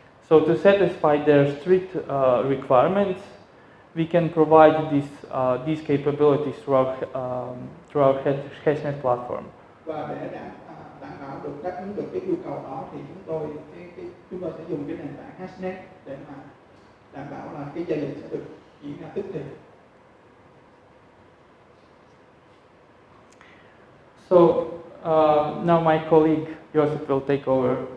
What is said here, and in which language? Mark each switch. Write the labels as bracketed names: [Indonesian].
[English] So to satisfy their strict requirements, we can provide these capabilities through our hashnet platform. [Vietnamese] Và để đảm bảo được đáp ứng được cái yêu cầu đó thì chúng tôi sẽ dùng cái nền tảng hashnet để mà đảm bảo là cái giao dịch sẽ được diễn ra tức thì. [English] So now my colleague Joseph will take over.